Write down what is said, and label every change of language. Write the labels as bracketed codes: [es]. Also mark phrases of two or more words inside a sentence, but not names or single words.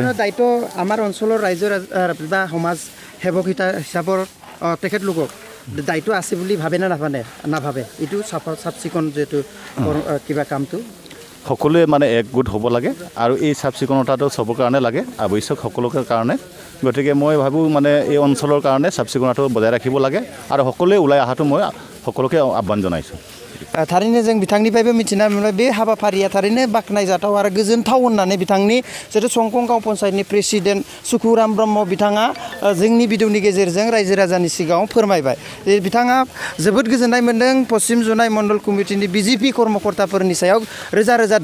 [as] দায়িত্ব আমাৰ অঞ্চলৰ ৰাইজৰ বা সমাজ সেৱক হিচাপৰ তেখেতলোকক দায়িত্ব আছে বুলি ভাবে না নাভাবে এইটো চাফ চিকুণ যিহেতু কিবা কামটো সকলোৱে মানে একগোট হ'ব লাগে আৰু এই চাফ চিকুণতাটো চবৰ কাৰণে লাগে আৱশ্যক সকলোৰে কাৰণে গতিকে মই ভাবোঁ মানে এই অঞ্চলৰ কাৰণে চাফ চিকুণতাটো বজাই ৰাখিব লাগে আৰু সকলোৱে ওলাই অহাটো মই সকলোকে আহ্বান জনাইছোঁ [brx] थारैनो जों बिथांनिफ्रायबो मिथिना मोनबाय बे हाबाफारिया थारैनो बाख्नायजाथाव आरो गोजोनथाव होननानै बिथांनि जितु संकं गाव पन्सायतनि प्रेसिडेन्ट सुखुराम ब्रह्म बिथाङा जोंनि भिडिअनि गेजेरजों रायजो राजानि सिगाङाव फोरमायबाय बिथाङा जोबोद गोजोननाय मोन्दों पश्चिम जनाय मण्डल कमिटिनि बिजेपि कर्मकर्ताफोरनि सायाव रोजा रोजा